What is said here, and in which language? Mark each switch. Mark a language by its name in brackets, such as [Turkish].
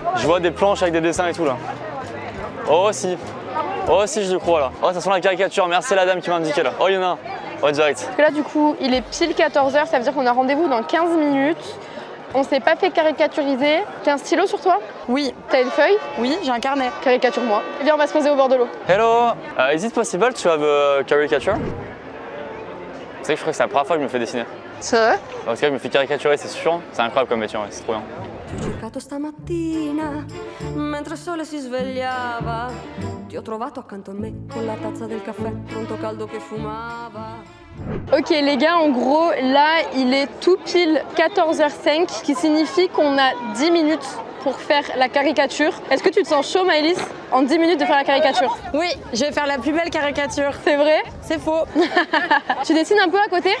[French] Je vois des planches avec des dessins et tout là. Oh si, je crois là. Oh, ça sent la caricature, merci à la dame qui m'a indiqué là. Oh, il y en a un. Oh, direct. Parce que là, du coup, il est pile 14h, ça veut dire qu'on a rendez-vous dans 15 minutes. On s'est pas fait caricaturiser. T'as un stylo sur toi? Oui. T'as une feuille? Oui, j'ai un carnet. Caricature-moi. Viens, on va se poser au bord de l'eau. [English] Hello, is it possible to have a caricature? [French] Vous savez que je crois que c'est la première fois que je me fais dessiner. C'est vrai? Parce que je me fais caricaturer, c'est sûr. C'est incroyable comme métier, ouais, c'est trop bien. [Italian] Ti ho cercato stamattina, mentre il sole si svegliava. Ti ho trovato accanto a me, con la tazza del caffè, pronto caldo che fumava. [French] Ok les gars, en gros, là, il est tout pile 14h05, ce qui signifie qu'on a 10 minutes pour faire la caricature. Est-ce que tu te sens chaud, Maëlys, en 10 minutes de faire la caricature? Oui, je vais faire la plus belle caricature. C'est vrai? C'est faux. Tu dessines un peu à côté?